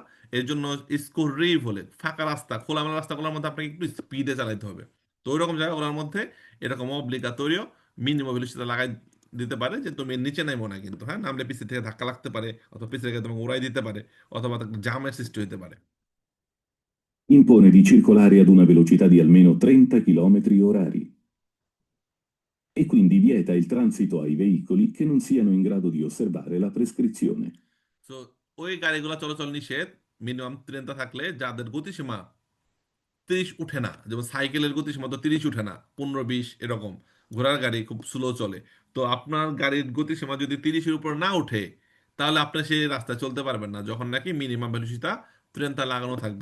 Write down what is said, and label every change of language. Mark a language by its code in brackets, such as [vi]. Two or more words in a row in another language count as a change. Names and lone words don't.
[bn] এর জন্য স্কোরিভ হলে ফাঁকা রাস্তা, খোলামেলা রাস্তাগুলোর মধ্যে আপনাকে একটু স্পিডে চালাতে হবে। তো ওই রকম জায়গাগুলোর মধ্যে এরকম অব্লিগাতরিও [en] minimum velocity [bn] লাগাই দিতে পারে, যে তুমি এর নিচে নামো না কিন্তু, হ্যাঁ, নামলে পিছে থেকে ধাক্কা লাগতে পারে, অথবা পিছে থেকে তোমাকে উড়াই দিতে পারে, অথবা জামের সৃষ্টি হতে পারে। [it] Impone di circolare ad una velocità di almeno 30 km/h e quindi vieta il transito ai veicoli che non siano in grado di osservare la prescrizione. [bn] তো ওই গাড়িগুলো চলাচল নিষেধ মিনিমাম 30 থাকলে, যাদের গতিসীমা 30 উঠে না, যেমন সাইকেলের গতিসীমা তো 30 উঠে না, 15-20 এরকম, ঘোড়ার গাড়ি খুব স্লো চলে, তো আপনার গাড়ির গতিসীমা যদি 30-এর উপর না উঠে, তাহলে আপনি সেই রাস্তায় চলতে পারবেন না, যখন নাকি [en] minimum velocity [bn] 30 লাগানো থাকবে।